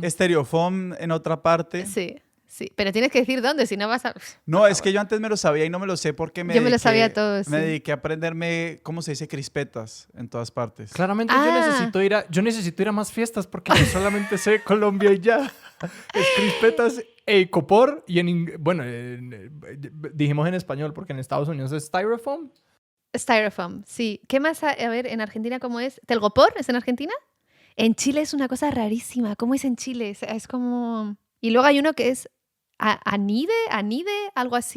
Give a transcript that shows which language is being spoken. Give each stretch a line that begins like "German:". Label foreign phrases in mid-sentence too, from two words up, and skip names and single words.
Spanish: estereofoam en otra parte. Sí, sí. Pero tienes que decir dónde, si no vas a... No, es que yo antes me lo sabía y no me lo sé porque Yo me lo sabía todo, sí. Me dediqué a aprenderme, ¿cómo se dice? Crispetas en todas partes. Claramente Ah. yo necesito ir a más fiestas porque yo solamente sé Colombia y ya. Es crispetas e copor y dijimos en español porque en Estados Unidos es styrofoam. Styrofoam, sí. ¿Qué más? A ver, en Argentina, ¿cómo es? ¿Telgopor es en Argentina? En Chile es una cosa rarísima. ¿Cómo es en Chile? Es como... Y luego hay uno que es anide, algo así.